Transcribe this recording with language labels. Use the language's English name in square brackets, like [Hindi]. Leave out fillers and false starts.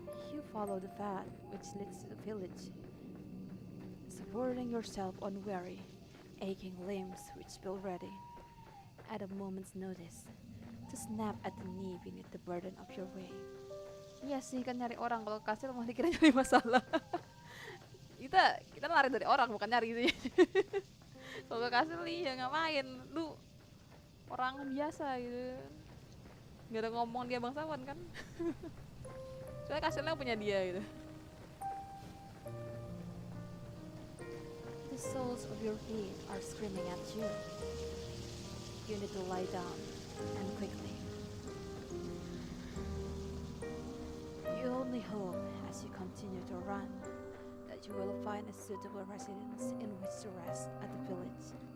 [English] You follow the path which leads to the village, supporting yourself on weary, aching limbs which feel ready, at a moment's notice, to snap at the knee beneath the burden of your way. [Indonesian] Iya sih, kan nyari orang. Kalau kastil malah dikira nyari masalah. kita lari dari orang, bukan nyari sih. Kalau ke kastil ya ngapain? Lu orang biasa gitu. Gak ada ngomong dia bangsawan kan. Soalnya kastilnya punya dia gitu. [English] The soles of your feet are screaming at you. You need to lie down, and quickly. You only hope, as you continue to run, that you will find a suitable residence in which to rest at the village.